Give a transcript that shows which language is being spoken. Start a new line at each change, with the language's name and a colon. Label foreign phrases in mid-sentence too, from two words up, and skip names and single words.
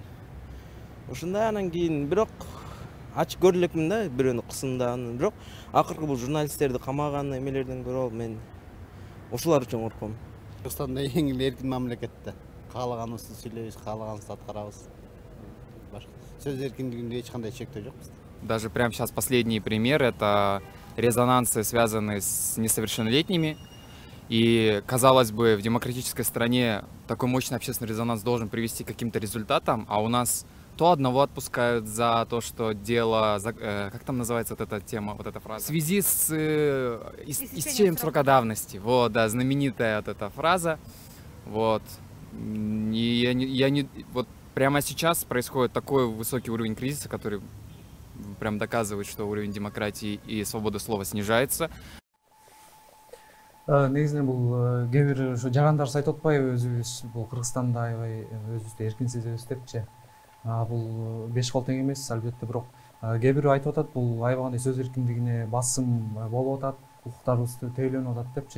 Kyrgyz: Ошондой анан кийин бирок ачык көрө элекмин да, бирөөнү кысымдаганын. Бирок акыркы бул журналисттерди камаган эмелерден көрө мен ошолар үчүн корком. Кыргызстанда эң эле эркин мамлекетте. Каалаганыбызды сүйлөйбүз, каалаганыбызды аткарабыз. Сөз эркиндигинде эч кандай чектөө жок бизде.
Russian: Даже прямо сейчас последний пример — это резонансы, связанные с несовершеннолетними. И, казалось бы, в демократической стране такой мощный общественный резонанс должен привести к каким-то результатам, а у нас то одного отпускают за то, что дело, как там называется вот эта тема, вот эта фраза, в связи с истечением срока давности. Вот, да, знаменитая вот эта фраза. Вот. И вот прямо сейчас происходит такой высокий уровень кризиса, который прям доказывает, что уровень демократии и свободы слова снижается.
Kyrgyz: Негизинен бул кээ бир ошо жагандарыбыз айтып атпайбы, өзүбүз бул Кыргызстанда аябай өзүбүздү эркин сезебиз депчи. Бул беш кол тең эмес, албетте, бирок кээ бирөө айтып атат, бул аябагандай сөз эркиндигине басым болуп атат, укуктарыбыз тейлөнүп атат депчи.